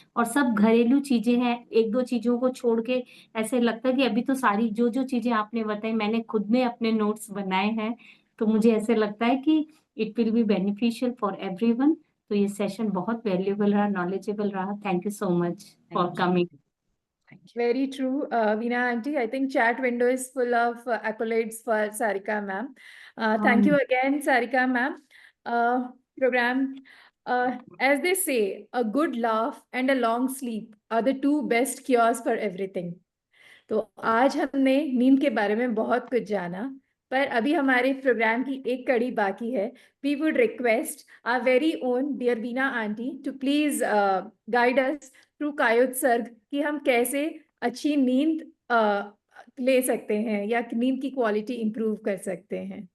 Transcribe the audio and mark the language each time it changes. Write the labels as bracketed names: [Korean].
[Hindi] और सब घरेलू चीजें हैं, एक दो चीजों को छोड़ के ऐसे लगता है कि अभी तो सारी जो जो चीजें आपने बताई मैंने खुद ने अपने नोट्स बनाए हैं। तो मुझे ऐसे लगता है कि [English] It will be beneficial for everyone. [Hindi] तो ये सेशन बहुत वैल्यूएबल रहा, नॉलेजेबल रहा। [English] Thank you so much for coming. Very true, Veena aunty. I think chat window is full of accolades for Sarika ma'am. Thank you again, Sarika ma'am. Program, as they say, a good laugh and a long sleep are the two best cures for everything. [Hindi] तो आज हमने नींद के बारे में बहुत कुछ जाना, पर अभी हमारे प्रोग्राम की एक कड़ी बाकी है. [English] We would request our very own dear Veena aunty to please guide us through [Hindi] कायोत्सर्ग कि हम कैसे अच्छी नींद ले सकते हैं या नींद की क्वालिटी इंप्रूव कर सकते हैं.